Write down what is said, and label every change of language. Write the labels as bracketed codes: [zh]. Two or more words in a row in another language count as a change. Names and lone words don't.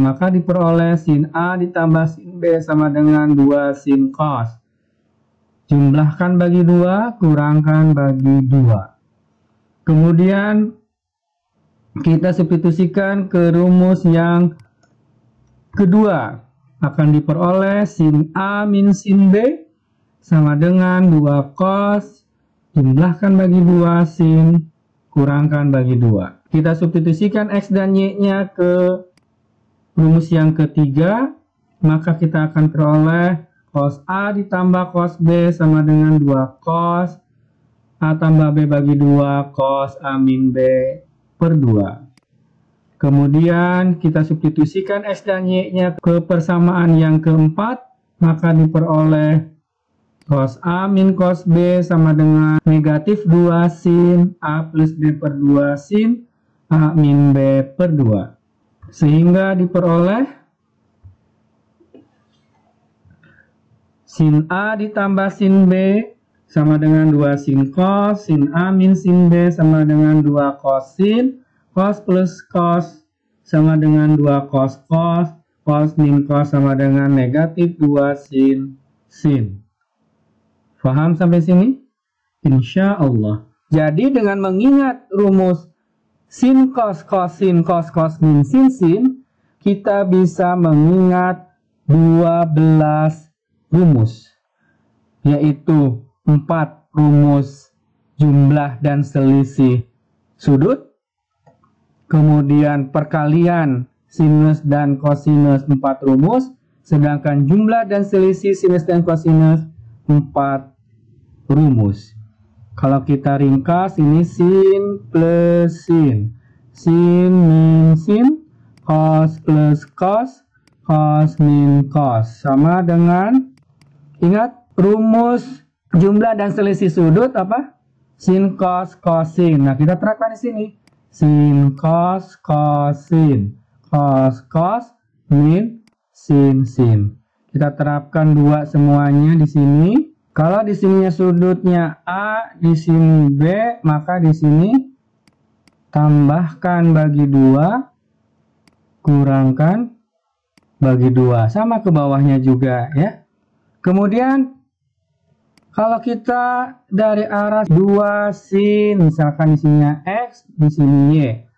[id] Maka diperoleh sin A ditambah sin B sama dengan 2 sin cos. Jumlahkan bagi 2, kurangkan bagi 2. Kemudian kita substitusikan ke rumus yang kedua. Akan diperoleh sin A min sin B sama dengan 2 cos. Jumlahkan bagi 2 sin, kurangkan bagi 2. Kita substitusikan X dan Y-nya ke rumus yang ketiga. Maka kita akan peroleh cos A ditambah cos B sama dengan 2 cos A tambah B bagi 2 cos A min B per 2. Kemudian kita substitusikan X dan Y-nya ke persamaan yang keempat. Maka diperoleh cos A min cos B sama dengan negatif 2 sin A plus B per 2 sin A min B per 2. Sehingga diperoleh sin A ditambah sin B sama dengan 2 sin cos, sin A min sin B sama dengan 2 cos sin, cos plus cos sama dengan 2 cos cos, cos min cos sama dengan negatif 2 sin sin. Paham sampai sini? [ar] Insya Allah. [id] Jadi dengan mengingat rumus sin cos cos sin cos cos min sin sin, kita bisa mengingat 12 rumus, yaitu 4 rumus jumlah dan selisih sudut, kemudian perkalian sinus dan kosinus 4 rumus, sedangkan jumlah dan selisih sinus dan kosinus 4 rumus. Kalau kita ringkas, ini sin plus sin, sin min sin, cos plus cos, cos min cos, sama dengan, ingat rumus jumlah dan selisih sudut apa? Sin cos kosin. Nah, kita terapkan di sini. Sin cos kosin, cos cos min sin sin. Kita terapkan 2 semuanya di sini. Kalau di sininya sudutnya A, di sini B, maka di sini tambahkan bagi 2, kurangkan bagi 2. Sama ke bawahnya juga ya. Kemudian kalau kita dari arah 2 sin, misalkan di sininya X, di sini Y.